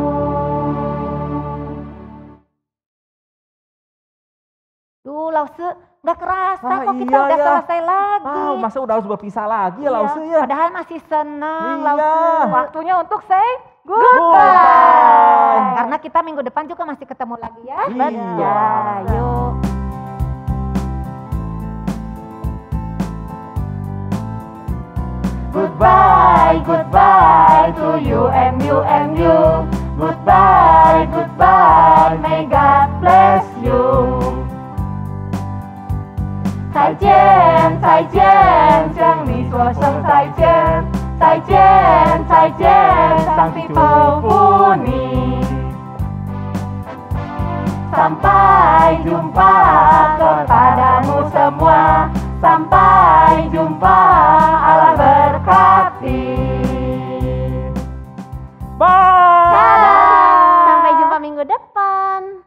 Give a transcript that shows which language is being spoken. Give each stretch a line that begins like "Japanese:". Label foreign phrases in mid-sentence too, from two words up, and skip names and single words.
Indonesian: Duh, Lause, gak kerasa kok kita udah selesai lagi. Masa udah harus berpisah lagi ya Lause ya? Padahal masih senang, Iya. Lause. Waktunya untuk say Goodbye. Karena kita minggu depan juga masih ketemu lagi ya. Iya. Yuk.
English: Goodbye, goodbye to you and you and you. Goodbye, goodbye, may God bless you.
Chinese: 再见，再见，向你说声再见，再见，再见，上帝祝福你。
Indonesian: Sampai jumpa kepadamu semua, sampai jumpa, Allah berkati. Bye. Dadah. Sampai jumpa minggu depan.